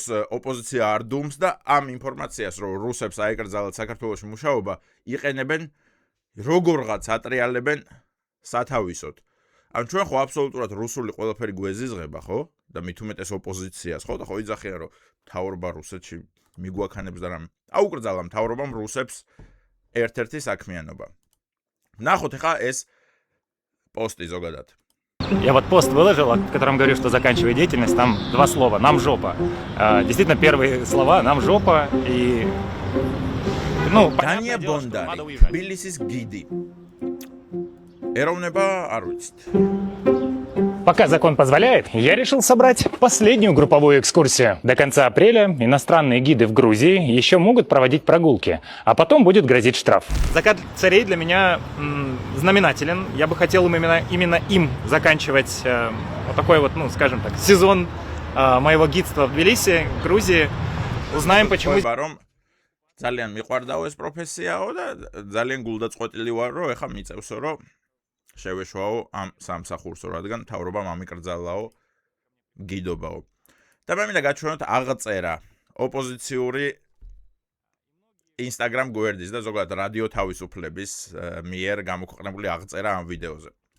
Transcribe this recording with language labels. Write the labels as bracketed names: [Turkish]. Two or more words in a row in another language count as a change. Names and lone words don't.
[Georgian] ოპოზიცია არ დუმს და ამ ინფორმაციას რომ რუსებს აეკრძალათ საქართველოში მუშაობა იყენებენ როგორღაც ატრიალებენ სათავისოდ ან ჩვენ ხო აბსოლუტურად რუსული ყველაფერი გვეზიზღება ხო და მით უმეტეს ოპოზიციას ხო და ხო იძახიან რომ მთავრობა რუსეთში მიგვაქანებს და რამე აუკრძალა მთავრობამ რუსებს ერთ-ერთი საქმიანობა ნახოთ ახლა ეს [Russian] посты зогадат. Я вот пост выложил, в котором говорю, что заканчивая деятельность, там 2 слова «нам жопа». Действительно, первые слова «нам жопа» и... Ну, Дания Бондარი, [Georgian] თბილისის გიდი. ეროვნება არ ვიცით. [Russian] Пока закон позволяет, я решил собрать последнюю групповую экскурсию. До конца апреля иностранные гиды в Грузии еще могут проводить прогулки, а потом будет грозить штраф. Закат царей для меня знаменателен. Я бы хотел именно им заканчивать вот такой вот, ну, скажем так, сезон моего гидства в Тбилиси, Грузии. Узнаем, почему... [Georgian] ძალიან მიყვარდაო ეს პროფესიაო და ძალიან გულდაწყვეტილი ვარ რომ ეხა მიწევსო რომ შევეშვაო ამ სამსახურსო რადგან მთავრობამ ამიკრძალაო გიდობაო და მე მინდა გაჩვენოთ აღწერა ოპოზიციური Instagram გვერდის და ზოგადად რადიო თავისუფლების მიერ გამოქვეყნებული აღწერა ამ ვიდეოზე.